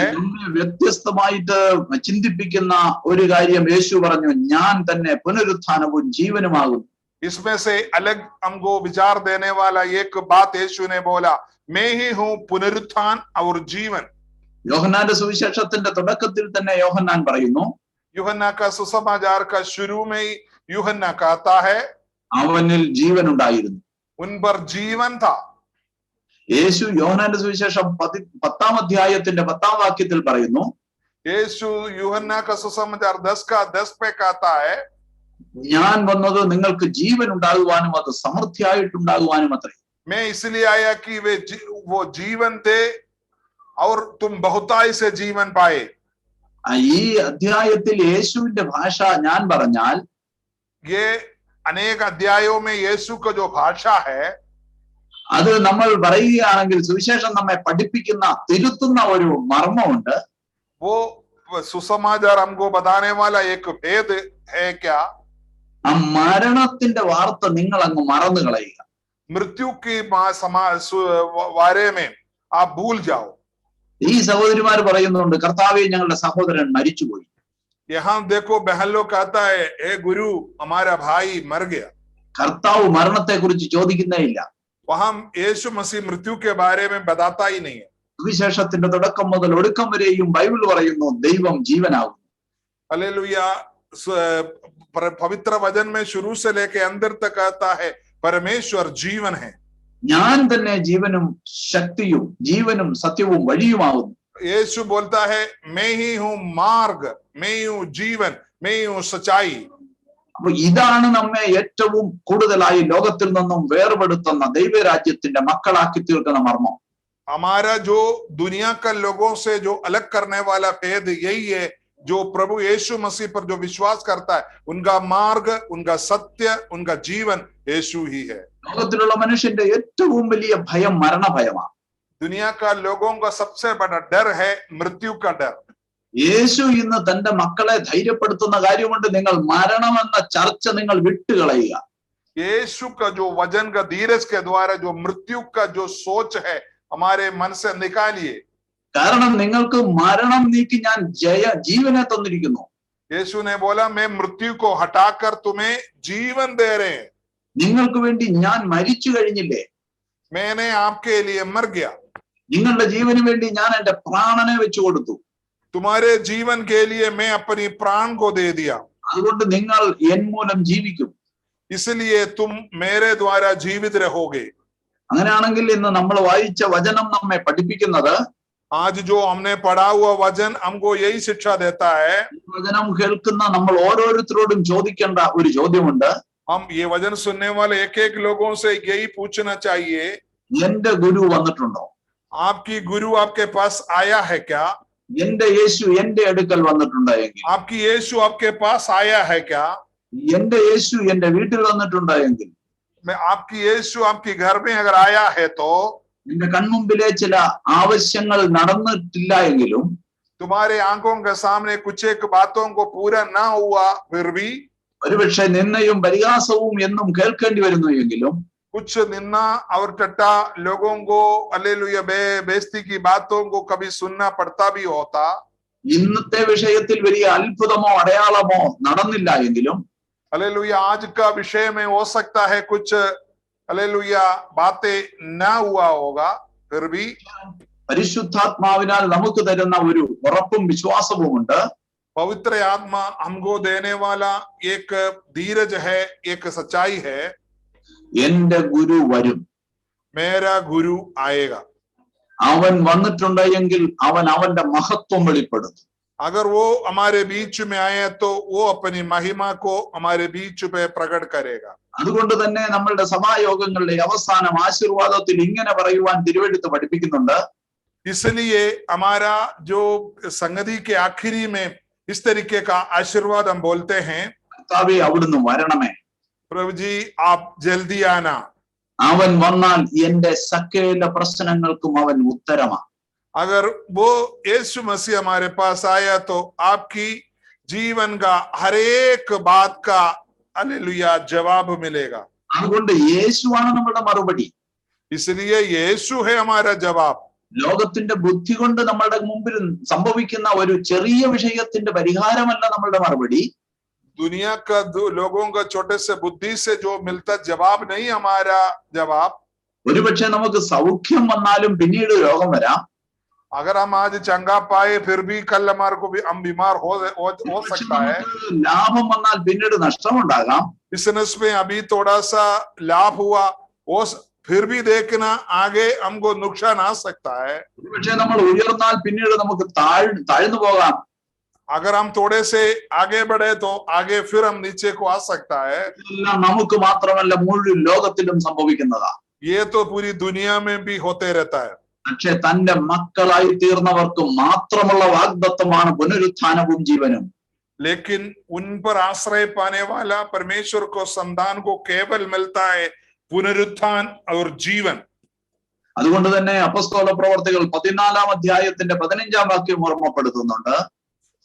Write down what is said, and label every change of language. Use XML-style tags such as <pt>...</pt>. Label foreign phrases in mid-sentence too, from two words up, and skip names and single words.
<ml>വ്യത്യസ്തമായിട്ട് ചിന്തിപ്പിക്കുന്ന ഒരു കാര്യം യേശു പറഞ്ഞു, ഞാൻ തന്നെ പുനരുത്ഥാനവും ജീവനുമാകും.</ml> <hi>इसमें से अलग हमको विचार देने वाला एक बात यीशु ने बोला, मैं ही हूँ पुनरुत्थान और जीवन.</hi> <ml>യോഹന്നാന്റെ സുവിശേഷത്തിന്റെ തുടക്കത്തിൽ തന്നെ യോഹന്നാൻ പറയുന്നു,</ml> <hi>यूहन्ना का सुसमाचार का शुरू में ही यूहन्ना कहता है</hi> <ml>അവനിൽ ജീവൻ ഉണ്ടായിരുന്നു.</ml> <hi>उन पर जीवन था.</hi> <ml>യേശു യോഹന്നാന്റെ സുവിശേഷം 10-ാം അധ്യായത്തിന്റെ 10-ാം വാക്യത്തിൽ പറയുന്നു,</ml> <hi>यीशु यूहन्ना का सुसमाचार 10 पे कहता है,</hi> <ml>ഞാൻ വന്നത് നിങ്ങൾക്ക് ജീവൻ ഉണ്ടാകുവാനും അത് സമൃദ്ധിയായിട്ടുണ്ടാകുവാനും അത്രേ.</ml> <hi>मैं इसलिए आया कि वो जीवन थे और तुम बहुताई से जीवन पाए.</hi> <ml>ഈ അധ്യായത്തിൽ യേശുവിന്റെ ഭാഷ ഞാൻ പറഞ്ഞാൽ</ml> <hi>ये अनेक अध्यायों में यीशु का जो भाषा है</hi> <ml>അത് നമ്മൾ പറയുകയാണെങ്കിൽ സുവിശേഷം നമ്മെ പഠിപ്പിക്കുന്ന തിരുത്തുന്ന ഒരു മർമ്മമുണ്ട്.</ml> <hi>वो सुसमाचार हमको बताने वाला एक भेद है क्या?</hi> <ml>ആ മരണത്തിന്റെ വാർത്ത നിങ്ങൾ അങ്ങ് മറന്നു കളയുക.</ml> <hi>मृत्यु के बारे में आप भूल जाओ.</hi> <ml>ഈ സഹോദരിമാർ പറയുന്നുണ്ട്, കർത്താവേ ഞങ്ങളുടെ സഹോദരൻ മരിച്ചുപോയി.</ml> <hi>यहाँ देखो बहन लोग कहता है, ए गुरु हमारा भाई मर गया.</hi> <ml>കർത്താവ് മരണത്തെ കുറിച്ച് ചോദിക്കുന്നേ ഇല്ല.</ml> <hi>वहां यीशु मसीह मृत्यु के बारे में बताता ही नहीं है.</hi> <ml>സുവിശേഷത്തിന്റെ തുടക്കം മുതൽ ഒടുക്കം വരെയും ബൈബിൾ പറയുന്നു ദൈവം ജീവനാകും.</ml> <hi>हालेलुया. पवित्र वचन में शुरू से लेके अंदर तक कहता है परमेश्वर जीवन है.</hi> <ml>ഞാൻ തന്നെ ജീവനും ശക്തിയും ജീവനും സത്യവും വഴിയുമാകുന്നു.</ml> <hi>यीशु बोलता है मैं ही हूं मार्ग, मैं ही हूं जीवन, मैं ही हूं सच्चाई.</hi> <ml>അപ്പൊ ഇതാണ് നമ്മെ ഏറ്റവും കൂടുതലായി ലോകത്തിൽ നിന്നും വേർപെടുത്തുന്ന ദൈവരാജ്യത്തിന്റെ മക്കളാക്കി തീർക്കുന്ന മർമ്മം.</ml> <hi>हमारा जो दुनिया का लोगों से जो अलग करने वाला भेद यही है, जो प्रभु यीशु मसीह पर जो विश्वास करता है उनका मार्ग, उनका सत्य, उनका जीवन यीशु ही है.</hi> <ml>ലോകത്തിലുള്ള മനുഷ്യന്റെ ഏറ്റവും വലിയ ഭയം മരണഭയമാണ്.</ml> <hi>दुनिया का लोगों का सबसे बड़ा डर है मृत्यु का डर.</hi> <ml>യേശു ഇന്ന് തന്റെ മക്കളെ ധൈര്യപ്പെടുത്തുന്ന കാര്യമുണ്ട്. നിങ്ങൾ മരണമെന്ന ചർച്ച നിങ്ങൾ വിട്ടുകളയുക.</ml> <hi>यीशु का जो वचन का धीरज के द्वारा जो मृत्यु का जो सोच है हमारे मन से निकालिए.</hi> <ml>കാരണം നിങ്ങൾക്ക് മരണം നീക്കി ഞാൻ ജീവനെ തന്നിരിക്കുന്നു.</ml> <hi>यीशु ने बोला मैं मृत्यु को हटाकर तुम्हें जीवन दे रहे हैं.</hi> <ml>നിങ്ങൾക്ക് വേണ്ടി ഞാൻ മരിച്ചു കഴിഞ്ഞില്ലേ?</ml> <hi>मैंने आपके लिए मर गया.</hi> <ml>നിങ്ങളുടെ ജീവന് വേണ്ടി ഞാൻ എന്റെ പ്രാണനെ വെച്ചു കൊടുത്തു.</ml> <hi>तुम्हारे जीवन के लिए मैं अपनी प्राण को दे दिया.</hi> <ml>അതുകൊണ്ട് നിങ്ങൾ എൻ മൂലം ജീവിക്കും.</ml> <hi>इसलिए तुम मेरे द्वारा जीवित रहोगे.</hi> <ml>അങ്ങനെയാണെങ്കിൽ ഇന്ന് നമ്മൾ വായിച്ച വചനം നമ്മെ പഠിപ്പിക്കുന്നത്,</ml> <hi>आज जो हमने पढ़ा हुआ वचन हमको यही शिक्षा देता है.</hi> <ml>വചനം കേൾക്കുന്ന നമ്മൾ ഓരോരുത്തരോടും ചോദിക്കേണ്ട ഒരു ചോദ്യമുണ്ട്.</ml> <hi>हम ये वचन सुनने वाले एक एक लोगों से यही पूछना चाहिए,</hi> <ml>എന്റെ ഗുരു വന്നിട്ടുണ്ടോ?</ml> <hi>आपकी गुरु आपके पास आया है क्या?</hi> <ml>എന്റെ യേശു എന്റെ അടുക്കൽ വന്നിട്ടുണ്ടായെങ്കിൽ,</ml> <hi>आपकी यीशु आपके पास आया है क्या?</hi> <ml>എന്റെ യേശു എന്റെ വീട്ടിൽ വന്നിട്ടുണ്ടായെങ്കിൽ,</ml> <hi>मैं आपकी यीशु आपके घर में अगर आया है तो</hi> <ml>എന്റെ കൺമുമ്പിലെ ചില ആവശ്യങ്ങൾ നടന്നിട്ടില്ല എങ്കിലും,</ml> <hi>तुम्हारे आंखों के सामने कुछ एक बातों को पूरा ना हुआ फिर भी,</hi> <ml>ഒരുപക്ഷെ നിന്നയും പരിഹാസവും എന്നും കേൾക്കേണ്ടി വരുന്നു എങ്കിലും,</ml> <hi>कुछ निन्ना और टट्टा लोगों को हालेलुया बेइज्जती की बातों को कभी सुनना पड़ता भी होता.</hi> <ml>ഇന്നത്തെ വിഷയത്തിൽ വലിയ അത്ഭുതമോ അടയാളമോ നടന്നില്ല എങ്കിലും,</ml> <hi>हालेलुया आज का विषय में हो सकता है कुछ हालेलुया बातें ना हुआ होगा, फिर भी</hi> <ml>പരിശുദ്ധാത്മാവിനാൽ നമുക്ക് തരുന്ന ഒരു ഉറപ്പും വിശ്വാസവുമുണ്ട്.</ml> <hi>पवित्र आत्मा हमको देने वाला एक धीरज है, एक सच्चाई है.</hi> <ml>എന്റെ ഗുരു വരും.</ml> <hi>मेरा गुरु आएगा.</hi> <ml>അവൻ വന്നിട്ടുണ്ടെങ്കിൽ അവൻ അവന്റെ മഹത്വം വെളിപ്പെടുത്തും.</ml> <hi>अगर वो हमारे बीच में आए तो वो अपनी महिमा को हमारे बीच पे प्रकट करेगा.</hi> <ml>അതുകൊണ്ട് തന്നെ നമ്മളുടെ സഭായോഗങ്ങളുടെ അവസാനം ആശീർവാദത്തിൽ ഇങ്ങനെ പറയുവാൻ തിരുവെഴുത്ത് പഠിപ്പിക്കുന്നുണ്ട്.</ml> <hi>इसलिए हमारा जो संगति के आखिरी में इस तरीके का आशीर्वाद हम बोलते हैं,</hi> <ml>കർത്താവേ അവിടുന്ന് വരണമേ.</ml> <hi>प्रभु जी आप जल्दी आना.</hi> <ml>അവൻ വന്നാൽ എന്റെ സകല പ്രശ്നങ്ങൾക്കും അവൻ ഉത്തരമാണ്.</ml> <hi>अगर वो यीशु मसीह हमारे पास आया तो आपकी जीवन का हर एक बात का हालेलुया जवाब मिलेगा.</hi> <ml>അതുകൊണ്ട് യേശുവാണ് നമ്മുടെ മറുപടി.</ml> <hi>इसलिए यीशु है हमारा जवाब.</hi> <ml>ലോകത്തിന്റെ ബുദ്ധി കൊണ്ട് നമ്മളുടെ മുമ്പിൽ സംഭവിക്കുന്ന ഒരു ചെറിയ വിഷയത്തിന്റെ പരിഹാരമല്ല നമ്മളുടെ മറുപടി.</ml> <hi>दुनिया का लोगों का छोटे से बुद्धि से जो मिलता जवाब नहीं हमारा जवाब.</hi> <ml>ഒരുപക്ഷെ നമുക്ക് സൗഖ്യം വന്നാലും പിന്നീട് രോഗം വരാം.</ml> <hi>अगर हम आज चंगा पाए फिर भी कल हमारे को भी हम बीमार हो सकता है.</hi> <ml>ലാഭം വന്നാൽ പിന്നീട് നഷ്ടമുണ്ടാകാം.</ml> <hi>बिजनेस में अभी थोड़ा सा लाभ हुआ, वो फिर भी देखना आगे हमको नुकसान आ सकता है.</hi> <ml>ഒരുപക്ഷെ നമ്മൾ ഉയർന്നാൽ പിന്നീട് നമുക്ക് താഴ്ന്നു പോകാം.</ml> <hi>अगर हम थोड़े से आगे बढ़े तो आगे फिर हम नीचे को आ सकता है.</hi> <ml>ഇതെല്ലാം നമുക്ക് മാത്രമല്ല മുഴുവൻ ലോകത്തിലും സംഭവിക്കുന്നതാ.</ml> <hi>ये तो पूरी दुनिया में भी होते रहता है.</hi> <ml>പക്ഷെ തന്റെ മക്കളായി തീർന്നവർക്ക് മാത്രമുള്ള വാഗ്ദത്തമാണ് പുനരുത്ഥാനവും ജീവനും.</ml> <hi>लेकिन उन पर आश्रय पाने वाला परमेश्वर को संतान को केवल मिलता है पुनरुत्थान और जीवन.</hi> <ml>അതുകൊണ്ട് തന്നെ അപ്പോസ്തല പ്രവർത്തികൾ 14-ാം അധ്യായത്തിന്റെ 15-ാം വാക്യം ഓർമ്മപ്പെടുത്തുന്നുണ്ട്.</ml>